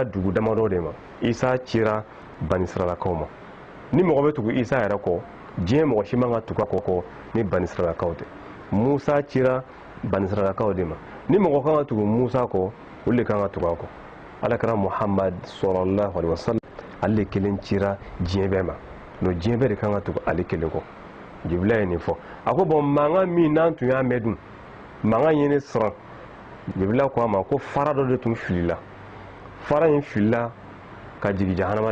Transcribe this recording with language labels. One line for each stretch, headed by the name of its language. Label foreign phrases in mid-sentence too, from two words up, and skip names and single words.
Bambara: dugu damadɔ de ma isa cira bani israilakaw ma ni mɔgɔ bɛ tugu isa yɛrɛ kɔ diɲɛ mɔgɔ si man ka tugu a kɔ ni bani israilakaw tɛ musa cira bani israilakaw de ma ni mɔgɔ kan ka tugu musa kɔ olu de kan ka tugu a kɔ alakira muhamad
Arabic: صلى الله عليه وسلم
Bambara: ale kelen cira diɲɛ bɛɛ ma no diɲɛ bɛɛ de kan ka tugu ale kelen kɔ jibila ye nin fɔ a ko bon mankan min n'an tun y'a mɛn dun mankan ye ne siran jibila ko a ma ko fara dɔ de tun filila fara in filila ka jigi jahanama